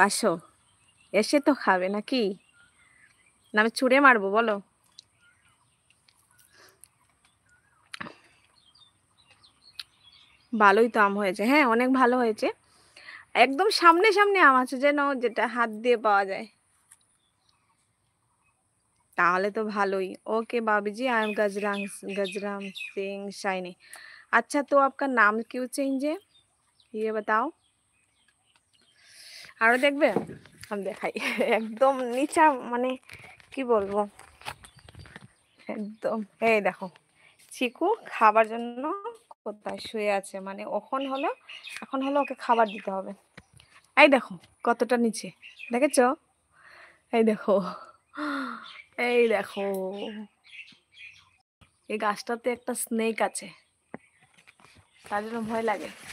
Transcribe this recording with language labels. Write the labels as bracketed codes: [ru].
[bn] আসো, এসে তো খাবে নাকি? না আমি ছুঁড়ে মারবো বলো? ভালোই তো আম হয়েছে, হ্যাঁ অনেক ভালো হয়েছে। একদম সামনে সামনে আম আছে যেন, যেটা হাত দিয়ে পাওয়া যায়। তাহলে তো ভালোই। [en] okay [hi] भाभी जी, [en] I am Gajram Singh Shaini. [hi] अच्छा तो आपका नाम क्यों चेंज है ये बताओ। [bn] আরো দেখবে, আমি দেখাই। একদম নিচা, মানে কি বলবো, একদম এই দেখো চিকু খাবার জন্য কোথায় শুয়ে আছে, মানে এখন হলো ওকে খাবার দিতে হবে। এই দেখো কতটা নিচে, দেখেছো? এই দেখো, এই দেখো, এই গাছটাতে একটা স্নেক আছে, তার জন্য ভয় লাগে।